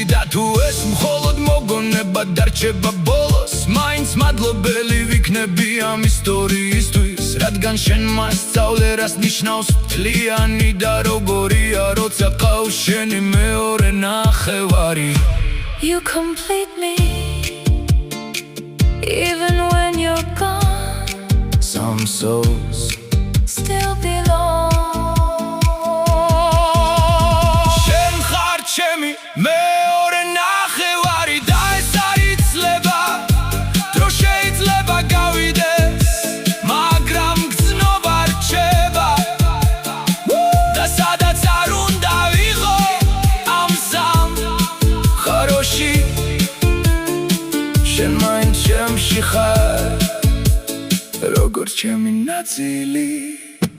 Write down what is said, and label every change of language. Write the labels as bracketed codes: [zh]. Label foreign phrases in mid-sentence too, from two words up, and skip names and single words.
[ka] და თუ ეს მხოლოდ მოგონება დარჩება ბოლოს, მაინც მადლობელი ვიქნები ამ ისტორიისთვის, რადგან შენ მასწავლე რას ნიშნავს მთლიანი და როგორია როცა ყავს შენი მეორე ნახევარი. [en] You complete me, even when you're gone. Some souls Still belong. [ka] შენ ხარ ჩემი მეორე ნახევარი, და ეს არ იცლება, დრო შეიძლება გავიდეს, მაგრამ გზნობა რჩება. და სადაც არ უნდა ვიყო ამ სამყაროში, შენ მაინც ჩემში ხარ, როგორც ჩემი ნაწილი.